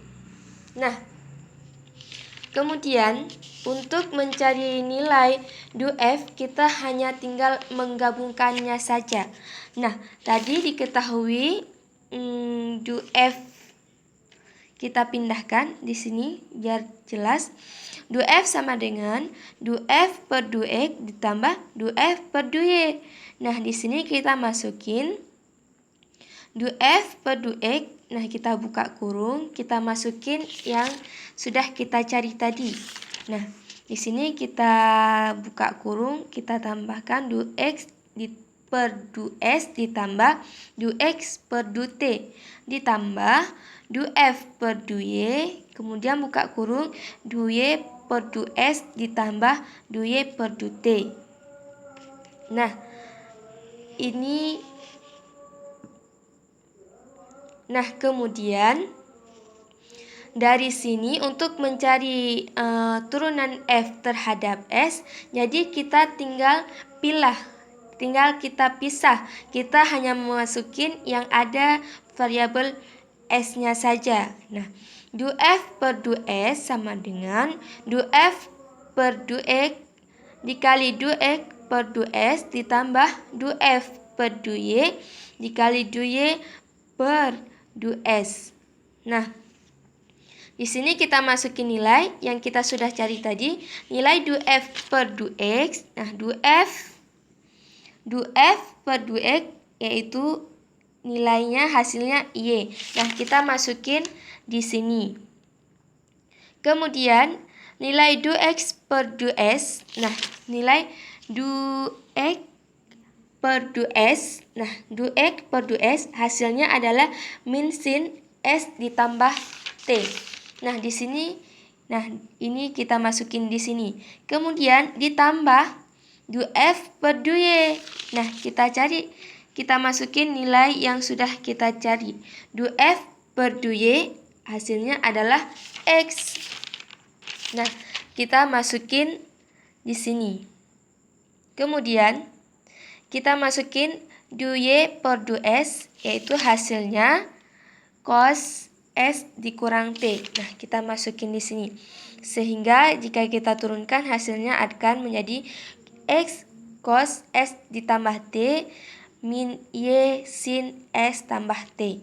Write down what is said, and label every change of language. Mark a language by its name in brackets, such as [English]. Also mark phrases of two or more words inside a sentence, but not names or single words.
[Indonesian] Nah, kemudian untuk mencari nilai du F kita hanya tinggal menggabungkannya saja. Nah, tadi diketahui du F kita pindahkan di sini biar jelas. Du F sama dengan du F per du X ditambah du F per du Y. Nah, di sini kita masukin du F per du X. Nah, kita buka kurung, kita masukin yang sudah kita cari tadi. Nah, di sini kita buka kurung, kita tambahkan du X per du S ditambah du X per du T ditambah du F per du Y, kemudian buka kurung du Y per du S ditambah du Y per du T. Nah, kemudian dari sini untuk mencari turunan F terhadap S, jadi kita tinggal kita pisah. Kita hanya memasukin yang ada variabel S-nya saja. Nah, du F per du S sama dengan du F per du X dikali du X per du S ditambah du F per du Y dikali du Y per du S. Nah, di sini kita masukin nilai yang kita sudah cari tadi, nilai du F per du X. Nah, du F per du X yaitu nilainya hasilnya Y. Nah, kita masukin di sini. Kemudian nilai du X per du S. Nah, nilai du X per du S. Nah, du X per du S hasilnya adalah min sin S ditambah T. Nah, di sini ini kita masukin di sini. Kemudian ditambah du F per du Y. Nah, kita masukin nilai yang sudah kita cari. Du F per du Y hasilnya adalah X. Nah, kita masukin di sini. Kemudian kita masukin du Y per du S, yaitu hasilnya cos S dikurang T. Nah, kita masukin di sini. Sehingga jika kita turunkan hasilnya akan menjadi X cos S ditambah T min Y sin S tambah T.